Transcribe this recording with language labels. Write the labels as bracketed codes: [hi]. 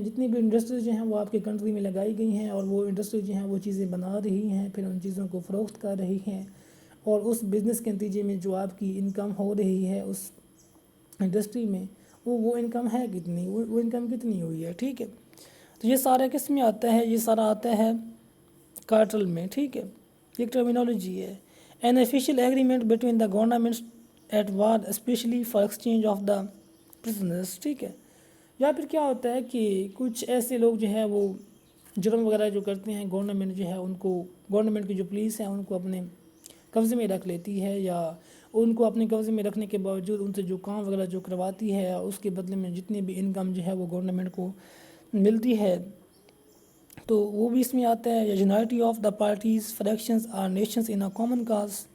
[ur] جتنی بھی انڈسٹریز جو ہیں وہ آپ کے کنٹری میں لگائی گئی ہیں اور وہ انڈسٹریز جو ہیں وہ چیزیں بنا رہی ہیں، پھر ان چیزوں کو فروخت کر رہی ہیں، اور اس بزنس کے نتیجے میں جو آپ کی انکم ہو رہی ہے اس انڈسٹری میں وہ انکم ہے کتنی، وہ انکم کتنی ہوئی ہے، ٹھیک ہے. تو یہ سارا کس میں آتا ہے؟ یہ سارا آتا ہے کارٹل میں، ٹھیک ہے، ایک ٹرمینالوجی ہے. [en] an official agreement between the governments at war especially for exchange of the prisoners، [ur] ٹھیک ہے. یا پھر کیا ہوتا ہے کہ کچھ ایسے لوگ جو ہے وہ جرم وغیرہ جو کرتے ہیں، گورنمنٹ جو ہے ان کو، گورنمنٹ کی جو پولیس ہے ان کو اپنے قبضے میں رکھ لیتی ہے، یا ان کو اپنے قبضے میں رکھنے کے باوجود ان سے جو کام وغیرہ جو کرواتی ہے اس کے بدلے میں جتنی بھی انکم جو ہے وہ گورنمنٹ کو ملتی ہے، تو وہ بھی اس میں آتا ہے. یا [en] Unity of the parties fractions or nations in a common cause.